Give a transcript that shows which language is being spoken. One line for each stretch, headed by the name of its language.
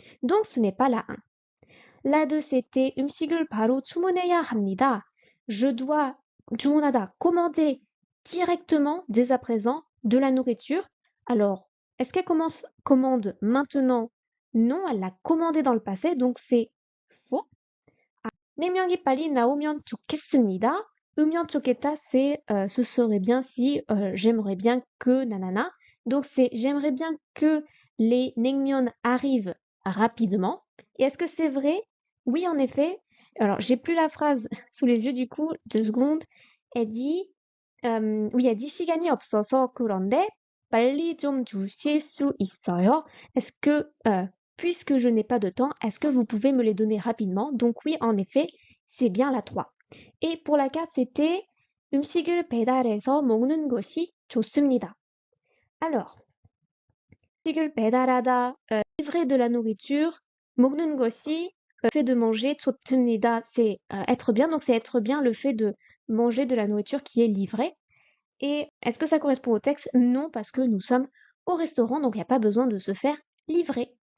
French: Donc ce n'est pas la 1. La 2, c'était
Korean: 음식을 바로 주문해야 합니다.
French: Je dois 주문하다, commander directement dès à présent de la nourriture. Alors, est-ce qu'elle commande maintenant? Non, elle l'a commandé dans le passé, donc c'est faux.
Korean: 냉면이 빨리 나오면 좋겠습니다. 으면 좋겠다,
French: c'est ce serait bien si j'aimerais bien que nanana. Donc c'est j'aimerais bien que les 냉면 arrivent rapidement. Et est-ce que c'est vrai? Oui, en effet. Alors, j'ai plus la phrase sous les yeux du coup, 2 secondes. Elle dit
Korean: 위에 시간이 없어서 그런데 빨리 좀 주실 수 있어요?
French: Est-ce que, puisque je n'ai pas de temps, est-ce que vous pouvez me les donner rapidement? Donc oui, en effet, c'est bien la 3. Et pour la 4, c'était
Korean: 음식을 배달해서 먹는 것이 좋습니다.
French: Alors,
Korean: 음식을 배달하다,
French: livrer de la nourriture,
Korean: 먹는 것이,
French: fait de manger,
Korean: 좋습니다,
French: c'est être bien, donc c'est être bien le fait de manger de la nourriture qui est livrée. Et est-ce que ça correspond au texte? Non, parce que nous sommes au restaurant, donc il n'y a pas besoin de se faire livrer.